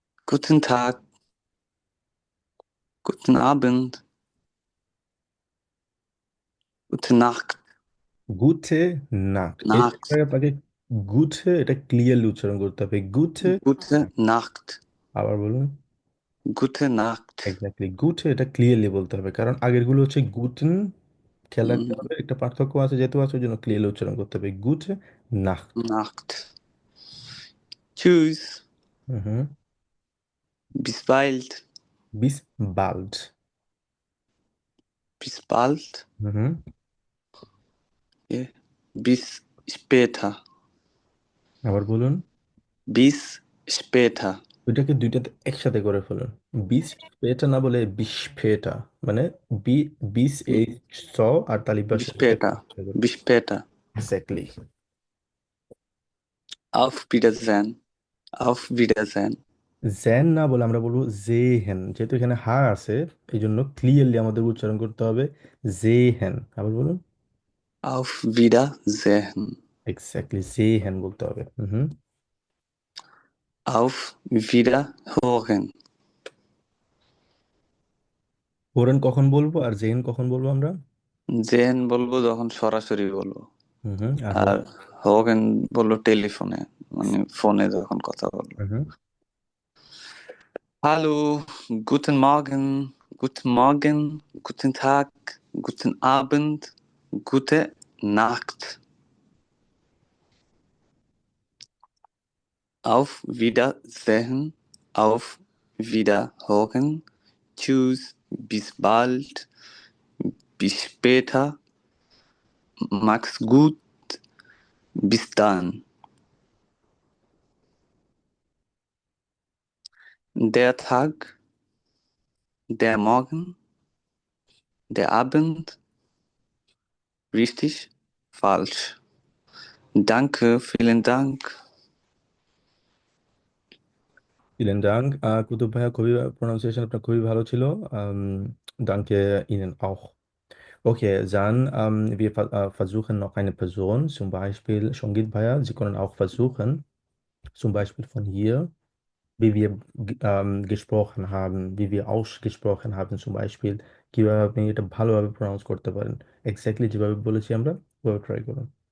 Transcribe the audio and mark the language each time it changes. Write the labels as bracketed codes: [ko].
[de] guten Tag, guten Abend, gute Nacht, [bn] গুথে nut, এটা [de] Nacht, [bn] আপনাকে গুথে এটা ক্লিয়ারলি উচ্চারণ করতে হবে, গুথে। [de] gute Nacht, [bn] আবার বলুন। [de] gute Nacht. [bn] এক্স্যাক্টলি, গুথে এটা ক্লিয়ারলি বলতে হবে, কারণ আগেরগুলো হচ্ছে গুটেন। খেয়াল রাখতে হুম, হবে একটা পার্থক্য আছে, যেহেতু আছে ওই জন্য ক্লিয়ারলি উচ্চারণ করতে হবে [de] গুথে নাট। Nacht. Tschüss, হুম। bis bald, বিস বাল্ড। bis bald, হুম। ja, bis später, [bn] আবার বলুন। [de] bis später, [bn] ওইটাকে দুইটাতে একসাথে করে ফেলুন। [de] বিস ফেটা [bn] না বলে বিশ ফেটা, মানে বি, বিস hm, এই স আর তালিব [de] bis [bn] বাসের সাথে [de] später, bis später. [bn] Exactly. [de] Auf Wiedersehen, auf Wiedersehen, [bn] gen না বলে আমরা বলবো জে হেন, যেহেতু এখানে হা আছে এই জন্য ক্লিয়ারলি আমাদের উচ্চারণ করতে হবে জে হেন। আবার বলুন। [de] auf Wiedersehen, [bn] এক্স্যাক্টলি, জে হেন বলতে হবে। হুম। [de] auf Wiederhören. [bn] হোরেন কখন বলবো আর জেন কখন বলবো আমরা? জেন বলবো যখন সরাসরি বলবো, হুম। আর আর হোগেন বললো টেলিফোনে, মানে ফোনে যখন কথা বলবো। হুম। [de] Hallo, guten Morgen, guten Morgen, guten Tag, guten Abend, gute Nacht. Auf Wiedersehen, auf Wiederhören. Tschüss, bis bald, bis später. Mach's gut, bis dann. Der Tag, der Morgen, der Abend, richtig, falsch. Danke, vielen Dank. ভিলেন ডাং। [bn] কুতুব ভাইয়া, খুবই pronunciation আপনার খুবই ভালো ছিল। [de] danke Ihnen auch. Okay, dann wir versuchen noch eine Person, zum Beispiel Shongit Bhaiya. Sie können auch versuchen, zum Beispiel von hier, wie wir gesprochen haben, wie wir ausgesprochen haben, zum Beispiel [bn] কিভাবে আপনি এটা ভালোভাবে pronounce করতে পারেন, exactly যেভাবে বলেছি আমরা ওভাবে ট্রাই করুন।